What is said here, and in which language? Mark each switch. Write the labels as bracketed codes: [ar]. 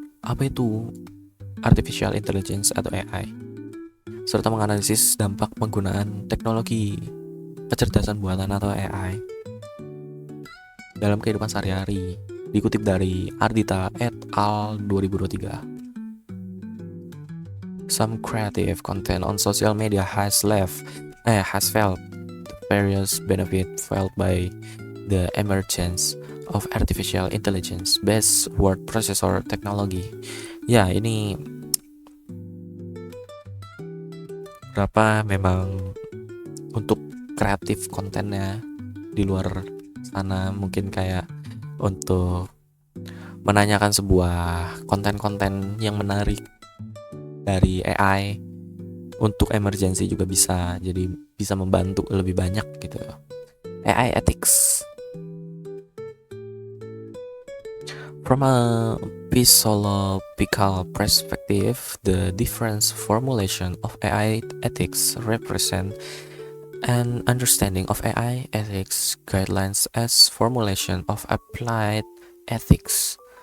[id] Apa itu artificial intelligence atau AI? Serta menganalisis dampak penggunaan teknologi kecerdasan buatan atau AI dalam kehidupan sehari-hari. Dikutip dari Ardita et al. 2023. [en] Some creative content on social media has felt the various benefit felt by the emergence of artificial intelligence based word processor technology. [id] Ya, ini beberapa memang untuk kreatif kontennya di luar sana, mungkin kayak untuk menanyakan sebuah konten-konten yang menarik dari AI. Untuk emergency juga bisa, jadi bisa membantu lebih banyak gitu. [en] AI ethics. From a philosophical perspective, the different formulation of AI ethics represent an understanding of AI ethics guidelines as formulation of applied ethics.